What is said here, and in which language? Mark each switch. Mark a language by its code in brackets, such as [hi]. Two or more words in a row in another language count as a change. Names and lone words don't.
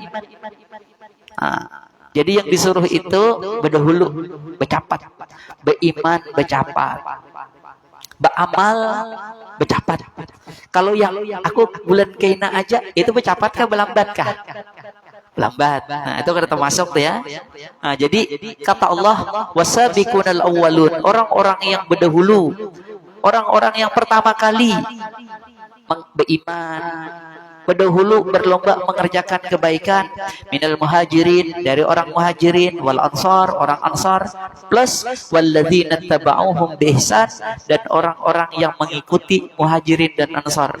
[id] Jadi yang disuruh itu berdahulu, bercapat, beriman, bercapat, beramal, bercapat. [bjn] Kalau yang aku bulan kaina aja itu bercapat kah berlambat kah? [id] Lambat. Nah, itu kan termasuk tuh ya. Nah, jadi kata Allah, [ar] والسابقون الأولون, [id] orang-orang yang berdahulu, orang-orang yang pertama kali beriman, berdahulu berlomba mengerjakan kebaikan, [ar] من المهاجرين, [id] dari orang muhajirin, [ar] والأنصار, [id] orang ansar, plus [ar] والذين اتبعوهم بإحسان, [id] dan orang-orang yang mengikuti muhajirin dan ansar.